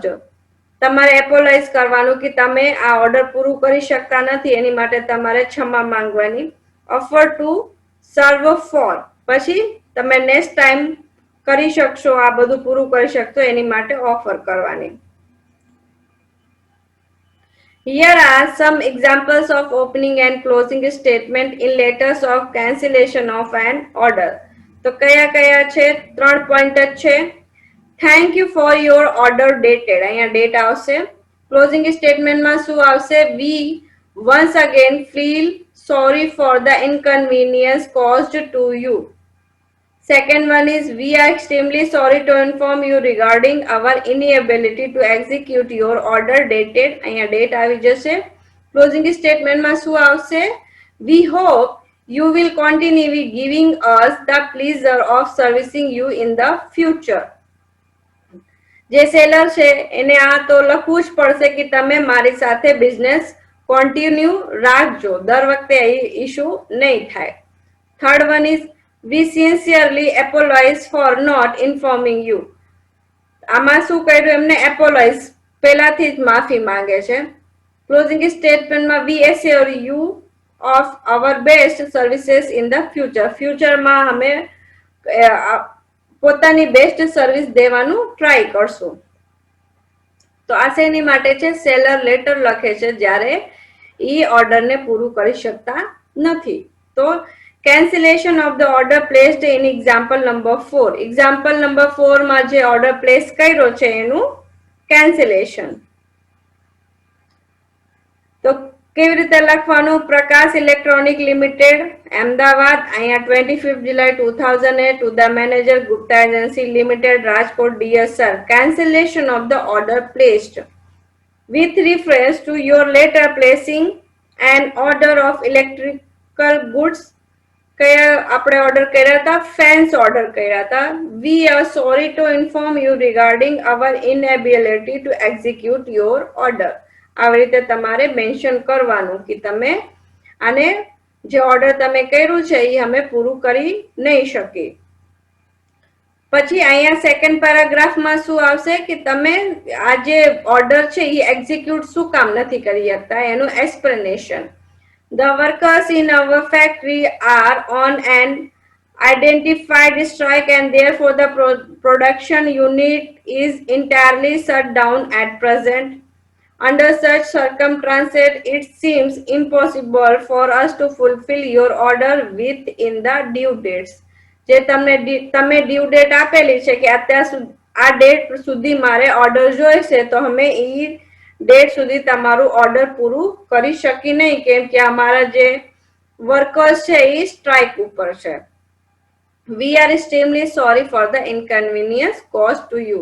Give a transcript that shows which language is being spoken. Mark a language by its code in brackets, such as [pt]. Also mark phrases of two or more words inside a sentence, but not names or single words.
[gu] તમારે એપોલાઇઝ કરવાનું કે તમે આ ઓર્ડર પૂરું કરી શકતા નથી, એની માટે તમારે ક્ષમા માંગવાની. [en] offer to serve for. [gu] પછી તમે [en] next time [gu] કરી શકશો, આ બધું પૂરું કરી શકશો એની માટે ઓફર કરવાની. [en] Here are some examples of opening and closing statement in letters of cancellation of an order. [gu] તો કયા કયા છે? 3 પોઈન્ટ જ છે. [en] thank you for your order dated. [gu] અહીંયા ડેટ આવશે. [en] closing statementમાં [gu] શું આવશે? [en] we once again feel sorry for the inconvenience caused to you. Second one is, we are extremely sorry to inform you regarding our inability to execute your order dated. [gu] અહીંયા ડેટ આવી જશે. [en] closing statementમાં [gu] શું આવશે? [en] We hope you will continue giving us the pleasure of servicing you in the future. [gu] જે સેલર છે એને આ તો લખવું જ પડશે કે તમે મારી સાથે [en] business continue [gu] રાખજો, દર વખતે ઇશ્યુ નહીં થાય. [en] third one is, we sincerely apologize for not informing you. [gu] આમાં શું કર્યું? એમને એપોલાઇઝ પહેલાથી જ માફી માંગે છે. [en] closing statementમાં we assure you of our best services in the future. [gu] ફ્યુચરમાં અમે પોતાની [en] best service [gu] દેવાનું ટ્રાય કરશું. તો આ શેની માટે છે? સેલર લેટર લખે છે જ્યારે ઈ ઓર્ડરને પૂરું કરી શકતા નથી. [en] તો cancellation of the order placed in example number 4. example number 4 [gu] માં જે [en] order place [gu] કર્યો છે એનું કેન્સલેશન. તો કેવી રીતે લખવાનું? પ્રકાશ ઇલેક્ટ્રોનિક લિમિટેડ અમદાવાદ, અહીંયા [en] 25 July 2008 to the manager Gupta Agency Limited Rajkot. Dear sir, cancellation of the order placed with reference to your letter placing an order of electrical goods. [gu] કયા આપણે ઓર્ડર કર્યા હતા? ફેન્સ ઓર્ડર કર્યા હતા. [en] We are sorry to inform you regarding our inability to execute your order. [gu] આવી રીતે તમારે મેન્શન કરવાનું કે તમે આને જે ઓર્ડર તમે કર્યું છે એ અમે પૂરું કરી નહીં શકી. પછી અહીંયા [en] second paragraphમાં [gu] શું આવશે કે તમે આ જે ઓર્ડર છે એ એક્ઝિક્યુટ શું કામ નથી કરી શકતા એનું એક્સપ્લેનેશન. [en] The workers in our factory are on an identified strike and therefore the production unit is entirely shut down at present. Under such circumstances, it seems impossible for us to fulfill your order within the due dates. [gu] જે તમે [en] due date [gu] આપેલી છે કે અત્યાર આ ડેટ સુધી મારે ઓર્ડર જોઈશે તો અમે એ ડેટ સુધી તમારું ઓર્ડર પૂરું કરી શકી નહીં કેમ કે અમારા જે વર્કર્સ છે એ સ્ટ્રાઇક ઉપર છે. [en] we are extremely sorry for the inconvenience cause to you.